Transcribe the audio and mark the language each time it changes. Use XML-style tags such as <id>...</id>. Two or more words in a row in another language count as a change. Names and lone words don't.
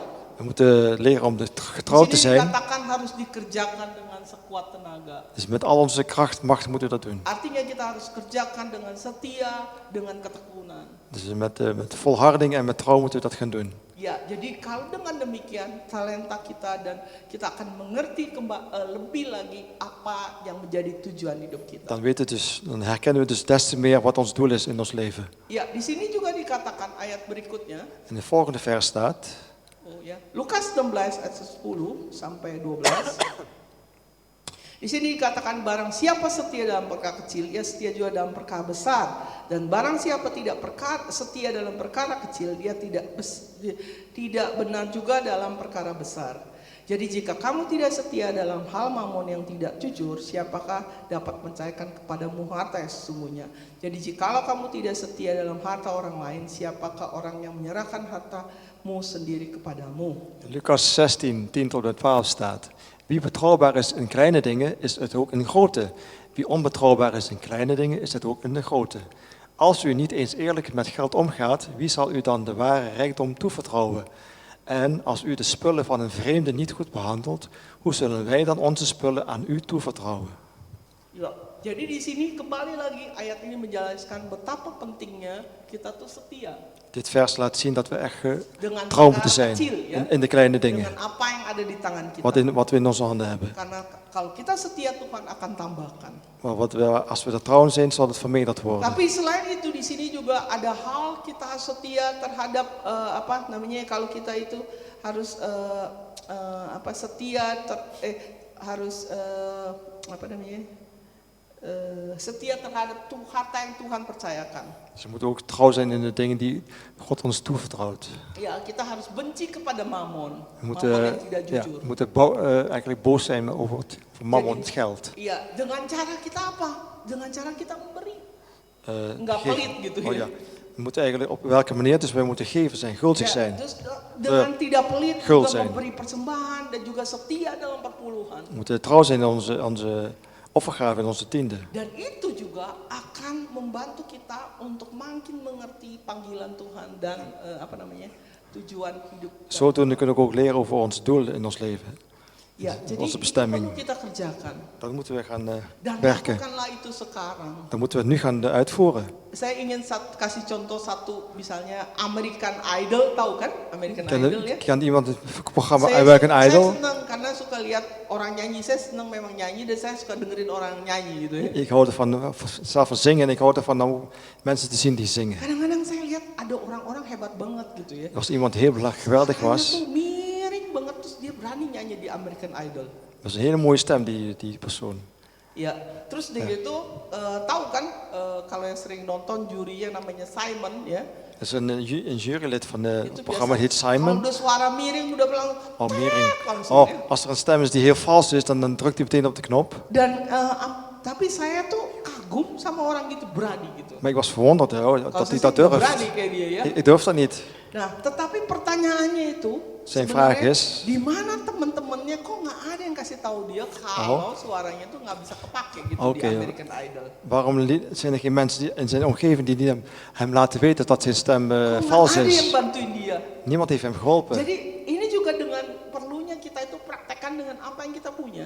<nl>We moeten leren om getrouw te</nl> <id>Di sini</id> <nl>zijn.</nl> <id>dikatakan harus dikerjakan dengan sekuat tenaga.</id> <nl>Dus met al onze kracht, macht moeten we dat doen.</nl> <id>Artinya kita harus kerjakan dengan setia, dengan ketekunan.</id> <nl>Dus met volharding en met trouw moeten we dat gaan doen.</nl> <id>Ya, jadi kalau dengan demikian talenta kita dan kita akan mengerti lebih lagi apa yang menjadi tujuan hidup kita.</id> <nl>Dan herkennen we dus des te meer wat ons doel is in ons leven.</nl> <id>Ya, di sini juga dikatakan ayat berikutnya.</id> <nl>In de volgende vers staat,</nl> <id>Oh ya, Lukas 16 ayat 10 sampai 12. Di sini dikatakan barang siapa setia dalam perkara kecil, ia setia juga dalam perkara besar. Dan barang siapa tidak setia dalam perkara kecil, dia tidak benar juga dalam perkara besar. Jadi jika kamu tidak setia dalam hal mamon yang tidak jujur, siapakah dapat mencairkan kepadamu harta yang sesungguhnya? Jadi jikalau kamu tidak setia dalam harta orang lain, siapakah orang yang menyerahkan hartamu sendiri kepadamu?</id> <nl>Lucas 16, 10 tot en met 12 staat. Wie betrouwbaar is in kleine dingen, is het ook in grote. Wie onbetrouwbaar is in kleine dingen, is het ook in de grote. Als u niet eens eerlijk met geld omgaat, wie zal u dan de ware rijkdom toevertrouwen? En als u de spullen van een vreemde niet goed behandelt, hoe zullen wij dan onze spullen aan u toevertrouwen?</nl> <id>Ya, jadi di sini kembali lagi ayat ini menjelaskan betapa pentingnya kita tuh setia</id> <nl>Dit vers laat zien dat we echt</nl> <id>dengan</id> <nl>trouw</nl> <id>perkara</id> <nl>moeten zijn</nl> <id>kecil, ya,</id> <nl>in de kleine dingen.</nl> <id>dengan apa yang ada di tangan kita.</id> <nl>Wat we in onze handen hebben.</nl> <id>Karena kalau kita setia, Tuhan akan tambahkan.</id> <nl>Maar als we er trouw zijn, zal het vermeerderd worden.</nl> <id>Tapi selain itu di sini juga ada hal kita harus setia terhadap kalau kita itu harus setia terhadap harta yang Tuhan percayakan.</id> <nl>Dus we moeten ook trouw zijn in de dingen die God ons toevertrouwt.</nl> <id>Ya, kita harus benci kepada mamon.</id> <nl>We</nl> <id>Mamon yang</id> <nl>moeten,</nl> <id>tidak</id> <nl>ja,</nl> <id>jujur.</id> <nl>we moeten eigenlijk boos zijn over het mammon, het geld.</nl> <id>Iya, dengan cara kita apa? Dengan cara kita memberi. Enggak</id> <nl>Geven.</nl> <id>pelit gitu Oh ya.</id> <nl>ja. We moeten eigenlijk op welke manier, dus wij moeten geven zijn, gulzig</nl> <id>Ya,</id> <nl>zijn.</nl> <id>terus dengan tidak pelit</id> <nl>Guld</nl> <id>juga</id> <nl>zijn.</nl> <id>memberi persembahan dan juga setia dalam perpuluhan.</id> <nl>We moeten trouw zijn in onze offergave en onze tiende.</nl> <id>Dan itu juga akan membantu kita untuk makin mengerti panggilan Tuhan dan tujuan hidup.</id> <nl>Zodoende kunnen we ook leren over ons doel in ons leven.</nl> <id>Ya, jadi</id> <nl>onze</nl> <id>itu</id> <nl>bestemming.</nl> <id>perlu kita kerjakan.</id> <nl>Dan moeten we gaan</nl> <id>Dan</id> <nl>werken.</nl> <id>lakukanlah itu sekarang.</id> <nl>Dan moeten we het nu gaan uitvoeren.</nl> <id>Saya ingin kasih contoh satu, misalnya American Idol, tahu kan American Idol ya?</id> <nl>Kent iemand het programma</nl> <id>Saya</id> <nl>American Idol?</nl> <id>senang karena suka lihat orang nyanyi, saya senang memang nyanyi dan saya suka dengerin orang nyanyi gitu ya.</id> <nl>Ik hou ervan zelf van zingen en ik hou ervan om mensen te zien die zingen.</nl> <id>Kadang-kadang saya lihat ada orang-orang hebat banget gitu ya.</id> <nl>Als iemand heel geweldig</nl> <id>Suaranya</id> <nl>was,</nl> <id>tuh miring banget, terus dia berani nyanyi di American Idol.</id> <nl>dat was een hele mooie stem die persoon.</nl> <id>Ya, terus dia itu tahu kan kalau yang sering nonton jurinya namanya Simon ya.</id> <nl>Dat is een jurylid van het</nl> <id>Itu</id> <nl>programma heet</nl> <id>biasa kalau</id> <nl>Simon.</nl> <id>udah suara miring udah bilang Oh, Mering. langsung Oh, ya.</id> <nl>als er een stem is die heel vals is, dan drukt hij meteen op de knop.</nl> <id>Dan tapi saya tuh kagum kagum sama orang gitu, berani gitu.</id> <nl>Maar ik was verwonderd</nl> <id>Kalau</id> <nl>dat</nl> <id>saya</id> <nl>hij</nl> <id>sih</id> <nl>dat</nl> <id>nggak</id> <nl>durft.</nl> <id>berani kayak dia ya.</id> <nl>Ik durf dat niet.</nl> <id>Nah, tetapi pertanyaannya itu</id> <nl>Zijn vraag</nl> <id>sebenarnya</id> <nl>is-</nl> <id>di mana teman-temannya kok nggak ada yang kasih tahu dia kalau suaranya tuh nggak bisa kepake gitu Oke. di American Idol.</id> <nl>Waarom zijn er geen mensen in zijn omgeving die hem laten weten dat zijn stem</nl> <id>Kok</id> <nl>vals</nl> <id>nggak ada yang</id> <nl>is?</nl> <id>bantuin dia.</id> <nl>Niemand heeft hem geholpen.</nl> <id>Jadi ini juga dengan perlunya kita itu praktekkan dengan apa yang kita punya.</id>